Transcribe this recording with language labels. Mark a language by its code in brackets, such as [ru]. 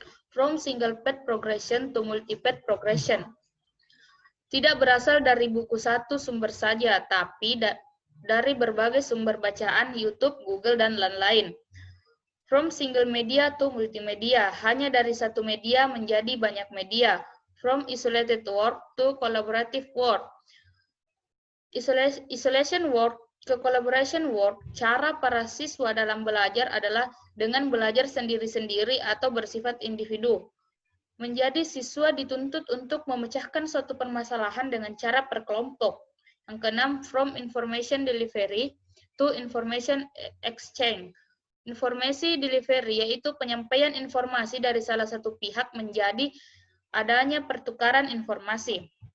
[en] From single path progression to multi-path progression. [id] Tidak berasal dari buku satu sumber saja, tapi dari berbagai sumber bacaan, YouTube, Google, dan lain-lain. [en] From single media to multimedia. [id] Hanya dari satu media menjadi banyak media. [en] From isolated work to collaborative work. [id] Isolation work ke collaboration work, cara para siswa dalam belajar adalah dengan belajar sendiri-sendiri atau bersifat individu. Menjadi siswa dituntut untuk memecahkan suatu permasalahan dengan cara berkelompok. Yang keenam, [en] from information delivery to information exchange. [id] Informasi delivery yaitu penyampaian informasi dari salah satu pihak menjadi adanya pertukaran informasi.